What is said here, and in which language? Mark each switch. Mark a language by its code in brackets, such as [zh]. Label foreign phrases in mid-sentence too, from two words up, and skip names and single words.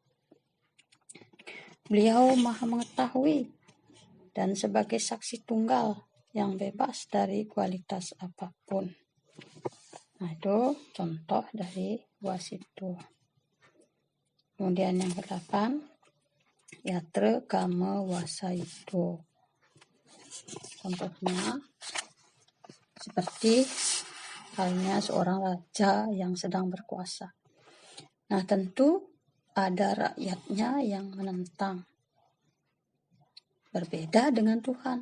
[id] Beliau Maha Mengetahui dan sebagai saksi tunggal yang bebas dari kualitas apapun. Nah, itu contoh dari wasitwa. Kemudian yang ke-8, [sa] yatra kama wasayito. [id] Contohnya seperti halnya seorang raja yang sedang berkuasa. Nah, tentu ada rakyatnya yang menentang. Berbeda dengan Tuhan.